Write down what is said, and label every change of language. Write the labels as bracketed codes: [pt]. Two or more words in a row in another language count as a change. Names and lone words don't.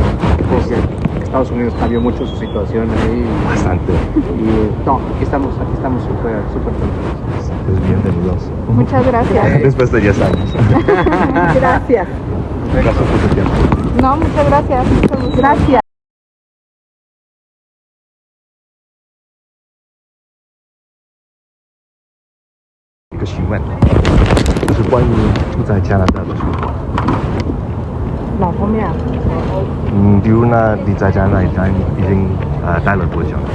[es] Porque Estados Unidos cambió mucho su situación ahí. Bastante. Y no, aquí estamos súper contentos. Pues bienvenidos. Muchas gracias. Después de 10 años. Gracias. Gracias por tu tiempo. No, muchas gracias. Gracias. [zh] 一个询问，就是关于住在加拿大的生活。哪方面啊？比如呢，你在加拿大已经待了多久了？